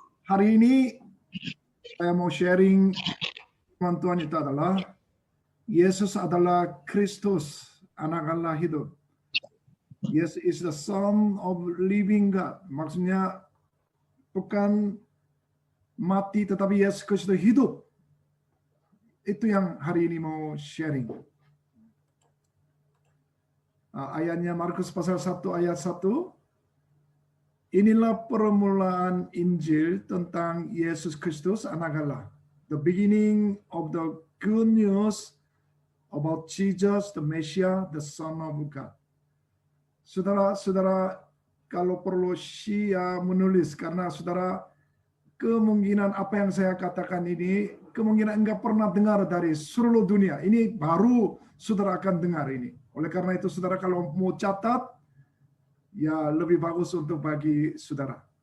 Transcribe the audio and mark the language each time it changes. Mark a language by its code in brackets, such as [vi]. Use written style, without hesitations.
[id] Hari ini saya mau sharing Tuhan itu adalah Yesus adalah Kristus, anak Allah hidup. [en] Yesus is the Son of Living God. [id] Maksudnya bukan mati tetapi Yesus Kristus hidup. Itu yang hari ini mau sharing. Ayatnya Markus pasal 1 ayat 1. Inilah permulaan Injil tentang Yesus Kristus anak Allah. [en] The beginning of the good news about Jesus, the Messiah, the Son of God. [id] Saudara-saudara, kalau perlu Syia menulis, karena saudara kemungkinan apa yang saya katakan ini, kemungkinan enggak pernah dengar dari seluruh dunia. Ini baru saudara akan dengar ini. Oleh karena itu, saudara kalau mau catat, ya lebih bagus untuk bagi saudara.